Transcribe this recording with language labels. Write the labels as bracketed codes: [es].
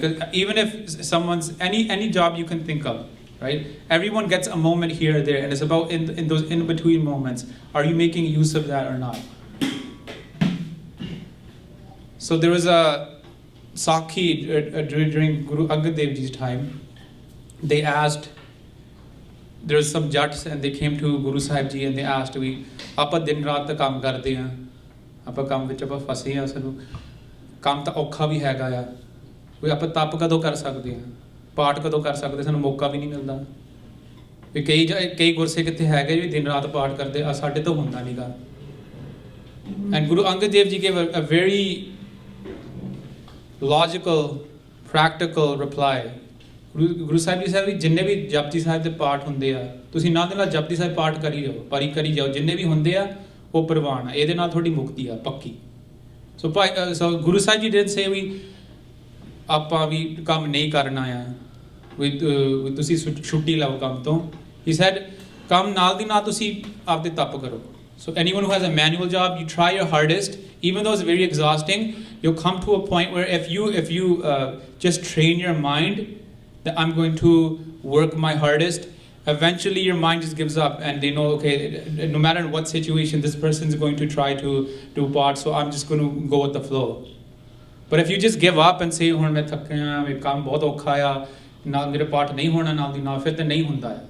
[en] Because even if someone's any job you can think of, right? Everyone gets a moment here or there, and it's about in those in between moments. Are you making use of that or not? So there was a Sakhi during Guru Angad Dev Ji's time. They asked, there was some jats and they came to Guru Sahib Ji and they asked, we [pa] ਆਪਾਂ ਦਿਨ ਰਾਤ ਦਾ ਕੰਮ ਕਰਦੇ ਹਾਂ, ਆਪਾਂ ਕੰਮ ਵਿੱਚ ਆਪਾਂ ਫਸੇ ਹਾਂ, ਸਾਨੂੰ ਕੰਮ ਤਾਂ ਔਖਾ ਵੀ ਹੈਗਾ ਆ, ਵੀ ਆਪਾਂ ਤਪ ਕਦੋਂ ਕਰ ਸਕਦੇ ਹਾਂ, ਪਾਠ ਕਦੋਂ ਕਰ ਸਕਦੇ, ਸਾਨੂੰ ਮੌਕਾ ਵੀ ਨਹੀਂ ਮਿਲਦਾ, ਵੀ ਕਈ ਗੁਰਸੇ ਕਿੱਥੇ ਹੈਗੇ ਵੀ ਦਿਨ ਰਾਤ ਪਾਠ ਕਰਦੇ ਆ, ਸਾਡੇ ਤੋਂ ਹੁੰਦਾ ਨਹੀਂਗਾ. [en] And Guru Angad Dev Ji gave a very logical, practical reply. Guru Sahib Ji said [pa] ਵੀ ਜਿੰਨੇ ਵੀ ਜਪਜੀ ਸਾਹਿਬ ਦੇ ਪਾਠ ਹੁੰਦੇ ਆ, ਤੁਸੀਂ ਨਾਲ ਦੇ ਨਾਲ ਜਪਜੀ ਸਾਹਿਬ ਪਾਠ ਕਰੀ ਜਾਓ, ਪਾਰੀ ਕਰੀ ਜਾਓ, ਜਿੰਨੇ ਵੀ ਹੁੰਦੇ ਆ ਉਹ ਪ੍ਰਵਾਨ ਆ, ਇਹਦੇ ਨਾਲ ਤੁਹਾਡੀ ਮੁਕਤੀ ਆ ਪੱਕੀ. [en] So Guru Sahib Ji didn't say [pa] ਵੀ ਆਪਾਂ ਵੀ ਕੰਮ ਨਹੀਂ ਕਰਨਾ ਆ, ਵੀ ਤੁਸੀਂ ਛੁੱਟੀ ਲਓ ਕੰਮ ਤੋਂ. [en] He said [pa] ਕੰਮ ਨਾਲ ਦੀ ਨਾਲ ਤੁਸੀਂ ਆਪਦੇ ਤਪ ਕਰੋ. [en] So anyone who has a manual job, you try your hardest, even though it's very exhausting. You'll come to a point where if you just train your mind that I'm going to work my hardest, eventually your mind just gives up and they know, okay, no matter what situation, this person's going to try to do part, so I'm just going to go with the flow. But if you just give up and say, [pa] ਹੁਣ ਮੈਂ ਥੱਕਿਆ, ਮੈਂ ਕੰਮ ਬਹੁਤ ਔਖਾ ਆ, ਨਾਲ ਮੇਰੇ ਪਾਠ ਨਹੀਂ ਹੋਣਾ ਨਾਲ ਦੀ ਨਾਲ, ਫਿਰ ਤਾਂ ਨਹੀਂ ਹੁੰਦਾ ਹੈ.